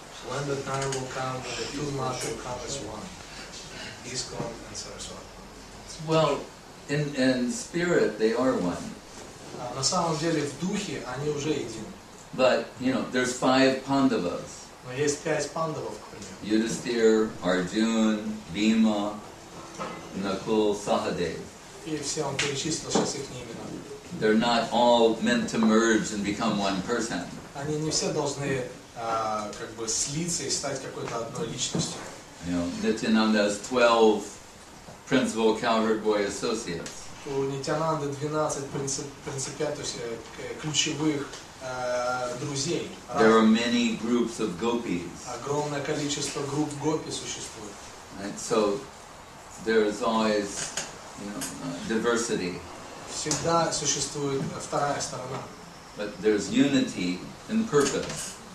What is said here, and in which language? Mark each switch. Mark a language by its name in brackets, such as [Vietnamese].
[English] When the time will come, when the two marks will come as one. Искон and Saraswati. Well, in spirit they are one. [Russian] На самом деле в духе они уже едины. [English] But, you know, there's 5 Pandavas. [Russian] Но есть 5 пандавов, к примеру. [English] Yudhisthira, Arjuna, Bhima, Nakul, Sahadev. [Russian] И все он перечислил сейчас их имена. [English] They're not all meant to merge and become one person. [Russian] Они не все должны как бы слиться и стать какой-то одной личностью. [English] You know, Nityananda has 12 principal cowherd boy associates. [Russian] У Нитянанды 12 принципиат, то есть ключевых друзей. [English] There are many groups of gopis. [Russian] Огромное количество групп гопи существует. [English] Right? So there is always, you know, diversity. [Russian] Всегда существует вторая сторона. [English] But there's unity in purpose.